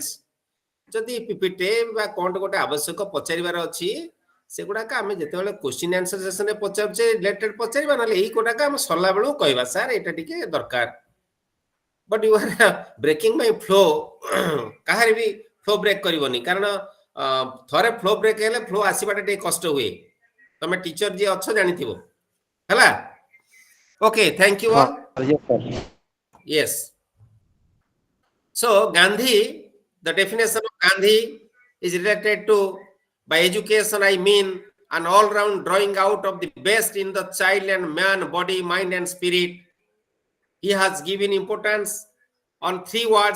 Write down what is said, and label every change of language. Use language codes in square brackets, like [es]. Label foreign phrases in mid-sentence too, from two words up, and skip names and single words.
[or] ଯଦି ପିପିଟି ବା କଣ ଗୋଟେ ଆବଶ୍ୟକ ପଚାରିବାର ଅଛି ସେଗୁଡାକ ଆମେ ଯେତେବେଳେ [en] question answer session [or] ପଚାରୁଛେ ରିଲେଟେଡ ପଚାରିବା, ନହେଲେ ଏଇ କୋଟାକ ଆମେ ସରିଲା ବେଳକୁ କହିବା ସାର୍ ଏଇଟା ଟିକେ ଦରକାର. [en] but you are breaking my flow. [or] କାହାର ବି [en] flow break [or] କରିବନି, କାରଣ ଥରେ [en] flow break [or] ହେଲେ ଫ୍ଲୋ ଆସିବାଟା ଟିକେ କଷ୍ଟ ହୁଏ. ତମେ ଟିଚର ଯିଏ ଅଛ ଜାଣିଥିବ. ହେଲା, [en] okay, thank you all. Yes, sir. Yes. So Gandhi, the definition of Gandhi is related to, by education I mean an all-round drawing out of the best in the child and man, body, mind and spirit. He has given importance on three words.